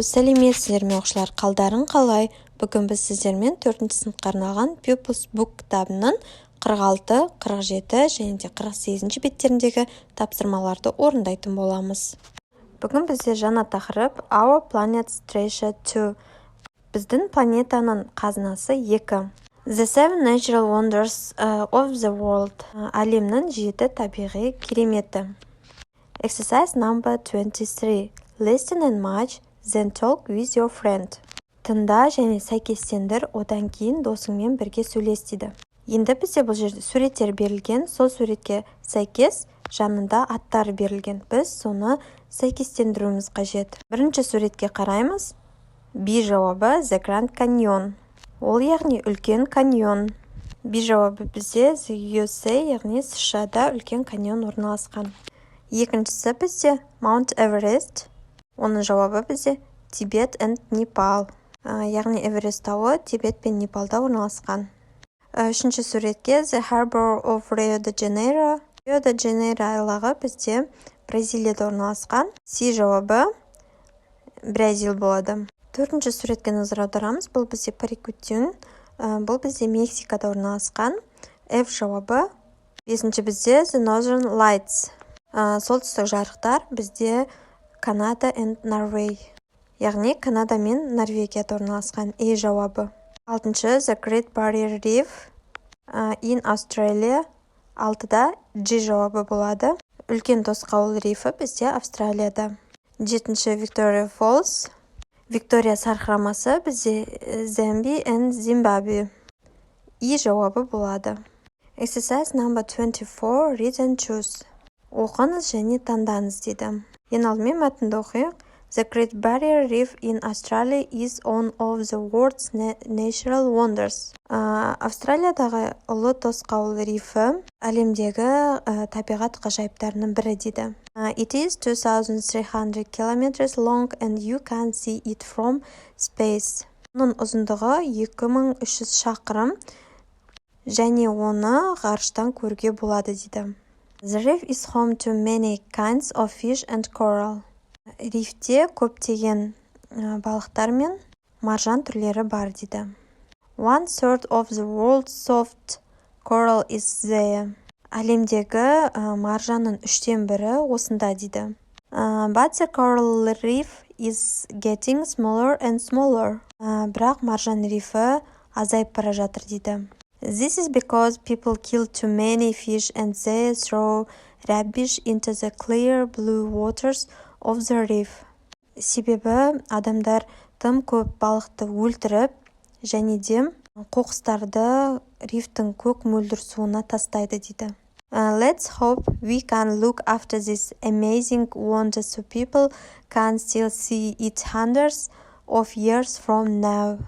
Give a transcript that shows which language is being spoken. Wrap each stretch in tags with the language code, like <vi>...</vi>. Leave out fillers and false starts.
<kk>Сәлеметсіздер ме оқушылар, қалдарың қалай? Бүгін біз сіздермен 4-ші сыныпқа арналған Pupils Book кітабының 46, 47 және де 48 беттеріндегі тапсырмаларды орындайтын боламыз. Бүгін бізде жаңа тақырып</kk> <en>Our Planet's Treasure 2.</en> <kk>Біздің планетаның қазынасы 2.</kk> <en>The Seven Natural Wonders of the World.</en> <kk>Әлемнің 7 табиғи кереметі.</kk> <en>Exercise number 23. Listen and match, then talk with your friend.</en> <kk>Тыңда және сәйкестендір, одан кейін досыңмен бірге сөйлес дейді. Енді бізде бұл жерде суреттер берілген, сол суретке сәйкес жанында аттар берілген. Біз соны сәйкестендіруіміз қажет. Бірінші суретке қараймыз. B жауабы The Grand Canyon. Ол яғни үлкен каньон. B жауабы бізде The USA, яғни США-да үлкен каньон орналасқан. Екіншісі бізде Mount Everest. Оның жауабы бізде Тибет and Непал. Яғни Эверест тауы Тибет пен Непалда орналасқан. Үшінші суретке The Harbor of Rio de Janeiro. Рио де Жанейро айлағы бізде Бразилияда орналасқан. С жауабы Бразил болады. Төртінші суретке назар аударамыз. Бұл бізде Парикутин. Бұл бізде Мексикада орналасқан. F жауабы. Бесінші бізде The Northern Lights. Солтүстік жарықтар бізде Канада and Norway. Яғни Канада мен Норвегияда орналасқан. E жауабы. Алтыншы</kk> <en>The Great Barrier Reef in Australia.</en> <kk>Алтыда G жауабы болады. Үлкен тосқауыл рифі бізде Австралияда. Жетінші Victoria Falls. Виктория сарқырамасы бізде Замби and Zimbabwe. E жауабы болады.</kk> <en>Exercise number 24. Read and choose.</en> <kk>Оқыңыз және таңдаңыз дейді. Ең алдымен мәтінді оқиық.</kk> <en>The Great Barrier Reef in Australia is one of the world's natural wonders.</en> <kk>Австралиядағы ұлы тосқауыл рифі әлемдегі табиғат ғажайыптарының бірі дейді.</kk> <en>It is 2,300 kilometers long and you can see it from space.</en> <kk>Оның ұзындығы 2300 шақырым және оны ғарыштан көруге болады дейді.</kk> <en>The reef is home to many kinds of fish and coral.</en> <kk>Рифте көптеген балықтар мен маржан түрлері бар дейді.</kk> <en>1/3 of the world's soft coral is there.</en> <kk>Әлемдегі маржанның 1/3 осында дейді.</kk> <en>But the coral reef is getting smaller and smaller.</en> <kk>Бірақ маржан рифі азайып бара жатыр дейді.</kk> <en>This is because people kill too many fish and they throw rubbish into the clear blue waters of the reef.</en> <kk>Себебі адамдар тым көп балықты өлтіріп, және де қоқыстарды рифтің көк мөлдір суына тастайды дейді.</kk> <en>Let's hope we can look after this amazing wonder so people can still see it hundreds of years from now.</en>